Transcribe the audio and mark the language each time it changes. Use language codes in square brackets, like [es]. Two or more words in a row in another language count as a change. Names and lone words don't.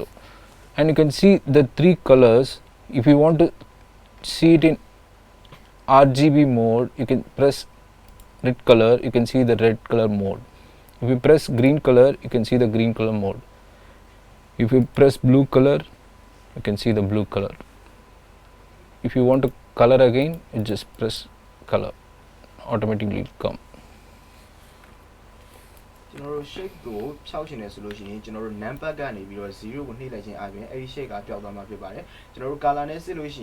[en] And you can see the 3 colors. If you want to see it in RGB mode, you can press red color, you can see the red color mode. If you press green color, you can see the green color mode. If you press blue color, you can see the blue color. If you want to color again, you just press color, automatically come. [my] ကျွန်တော်တို့ shape ကိုဖြောက်ရှင်နေဆိုလို့ရှိရင်ကျွန်တော်တို့ number ကနေပြီးတော့0ကိုနှိပ်လိုက်ခြင်းအပြင်အဲ့ဒီ shape ကပျောက်သွားမှာဖြစ်ပါတယ်ကျွန်တော်တို့ color နဲ့စစ်လို့ရှိ